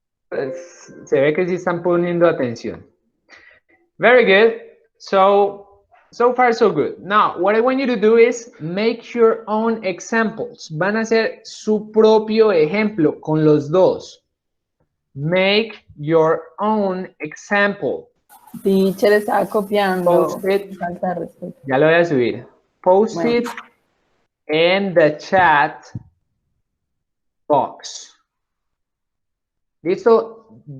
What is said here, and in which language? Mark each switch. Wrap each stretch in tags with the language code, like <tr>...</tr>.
<es>Pues, se ve que sí están poniendo atención.</es> <en>Very good. So far so good. Now, what I want you to do is make your own examples.</en> <es>Van a hacer su propio ejemplo con los dos.</es> <en>Make your own example.</en> <es>Teacher estaba copiando.</es> <en>Post it.</en> <es>Falta de respeto. Ya lo voy a subir. Post Bueno.</es> <en>it in the chat box.</en> <es>¿Listo?</es>